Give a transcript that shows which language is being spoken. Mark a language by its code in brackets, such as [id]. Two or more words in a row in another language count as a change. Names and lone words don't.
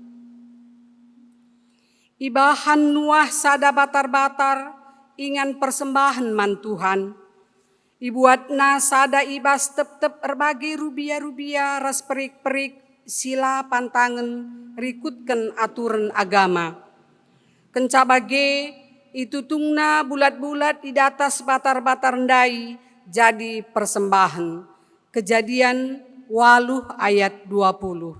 [btx] Ibahan nuah sada batar-batar ingan persembahan man Tuhan. Ibuatna sada ibas tep-tep erbagai rubia-rubia ras perik-perik sila pantangan rikutkan aturan agama. Kencabage itu tungna [id] bulat-bulat di atas [btx] batar-batar ndai jadi persembahan. [id] Kejadian 8 ayat 20.